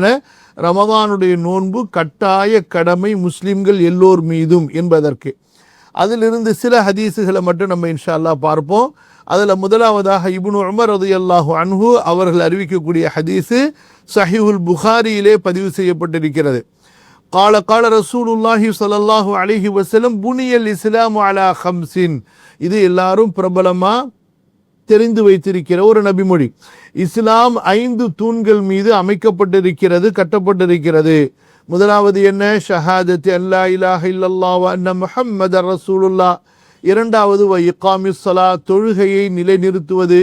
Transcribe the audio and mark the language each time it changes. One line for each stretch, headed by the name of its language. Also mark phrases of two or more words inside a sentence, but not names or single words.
Tamil: ரமதானுடைய நோன்பு கட்டாய கடமை முஸ்லிம்கள் எல்லோர் மீதும் என்பதற்கு. அதிலிருந்து சில ஹதீஸுகளை மட்டும் நம்ம
Arabic: إن شاء الله
Tamil: பார்ப்போம். அதில் முதலாவதாக இப்னு உமர்
Arabic: رضي الله عنه
Tamil: அவர்கள் அறிவிக்கக்கூடிய ஹதீஸு ஸஹீஹுல் புகாரியிலே பதிவு செய்யப்பட்டிருக்கிறது.
Arabic: قال قال رسول الله صلى الله عليه وسلم بني الاسلام على خمس.
Tamil: இது எல்லாரும் பிரபலமா தெரிந்து வைத்திருக்கிற ஒரு நபிமொழி. இஸ்லாம் 5 தூண்கள் மீது அமைக்கப்பட்டிருக்கிறது, கட்டப்பட்டிருக்கிறது. முதலாவது என்ன?
Arabic: شهادة أن لا إله إلا الله وأن محمدا رسول الله.
Tamil: இரண்டாவது
Arabic: وإقام الصلاة,
Tamil: தொழுகையை நிலைநிறுத்துவது.